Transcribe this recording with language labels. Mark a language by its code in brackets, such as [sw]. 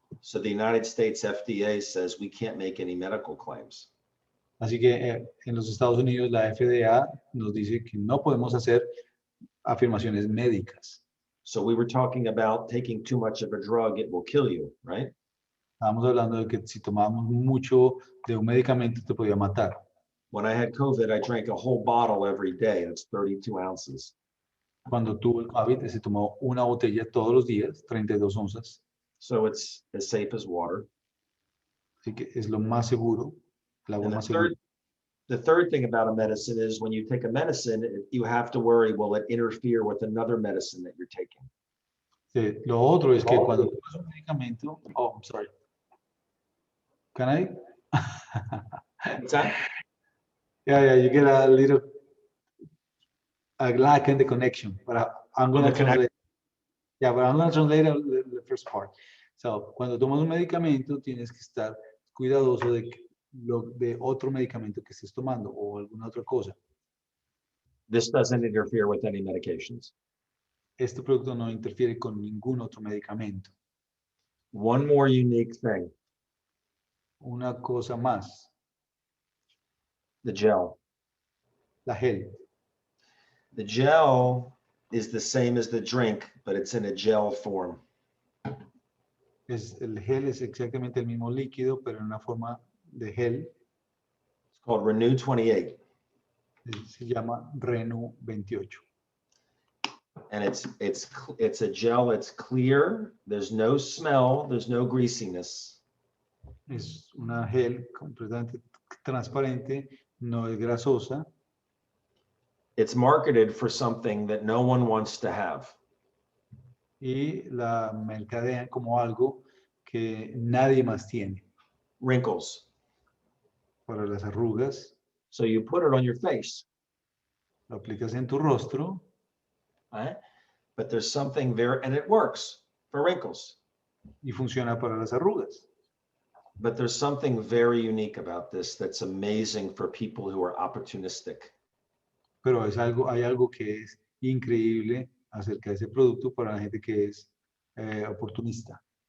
[en] So the United States FDA says we can't make any medical claims. [es] Así que en los Estados Unidos la FDA nos dice que no podemos hacer afirmaciones médicas. [en] So we were talking about taking too much of a drug, it will kill you, right? [es] Estábamos hablando de que si tomábamos mucho de un medicamento te podía matar. [en] When I had COVID, I drank a whole bottle every day. That's 32 ounces. [es] Cuando tuvo el COVID, se tomó una botella todos los días, 32 onzas. [en] So it's as safe as water. [es] Así que es lo más seguro, el agua [en] And [es] más segura. [en] the third thing about a medicine is when you take a medicine, you have to worry, will it interfere with another medicine that you're taking? [es] Lo otro es que cuando tomas un medicamento, [en] oh, I'm sorry. Can I? What's that? Yeah, you get a little lack in the connection, but I'm going to translate. Yeah, but I'm going to translate the first part. [es] So, cuando tomas un medicamento, tienes que estar cuidadoso de otro medicamento que estés tomando o alguna otra cosa. [en] This doesn't interfere with any medications. [es] Este producto no interfiere con ningún otro medicamento. [en] One more unique thing, [es] Una cosa más, [en] the gel. [es] la gel. [en] The gel is the same as the drink, but it's in a gel form. [es] El gel es exactamente el mismo líquido, pero en una forma de gel. [en] It's called Renew 28. [es] Se llama Renew 28. [en] And it's a gel, it's clear, there's no smell, there's no greasiness. [es] Es una gel completamente transparente, no es grasosa. [en] It's marketed for something that no one wants to have. [es] Y la mercadean como algo que nadie más tiene. [en] Wrinkles. [es] Para las arrugas, [en] So you put it on your face, [es] lo aplicas en tu rostro, [en] right? But there's something very, and it works for wrinkles. [es] y funciona para las arrugas. [en] But there's something very unique about this that's amazing for people who are opportunistic. [es] Pero hay algo que es increíble acerca de ese producto para la gente que es oportunista.